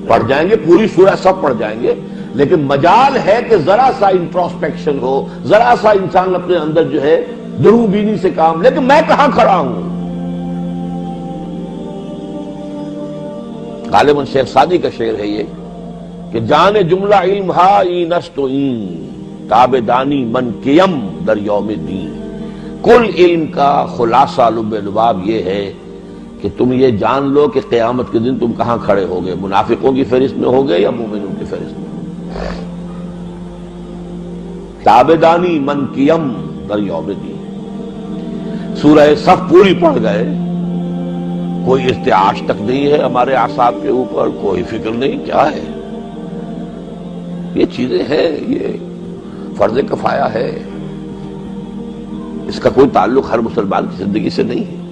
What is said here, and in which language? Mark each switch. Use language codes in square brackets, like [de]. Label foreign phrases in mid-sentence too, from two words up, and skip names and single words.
[ur] پڑھ جائیں گے پوری سورہ سب پڑھ جائیں گے، لیکن مجال ہے کہ ذرا سا انٹروسپیکشن ہو، ذرا سا انسان اپنے اندر جو ہے درو بینی سے کام لے کہ میں کہاں کھڑا ہوں۔ غالباً شیخ سعدی کا شعر ہے یہ کہ [fa] جان جملہ علم ہا این است و این تابدانی من کیم در یوم دین، [ur] کل علم کا خلاصہ لب لباب یہ ہے کہ تم یہ جان لو کہ قیامت کے دن تم کہاں کھڑے ہوگے، منافقوں کی فہرست میں ہوگے یا مومنوں کی فہرست میں۔ [fa] تابدانی من کیم در یوم دین، [ur] سورہ صف پوری پڑھ گئے، کوئی ارتعاش تک نہیں ہے ہمارے اعصاب کے اوپر، کوئی فکر نہیں، کیا ہے یہ چیزیں ہیں، یہ فرض کفایہ ہے، اس کا کوئی تعلق ہر مسلمان کی زندگی سے نہیں ہے۔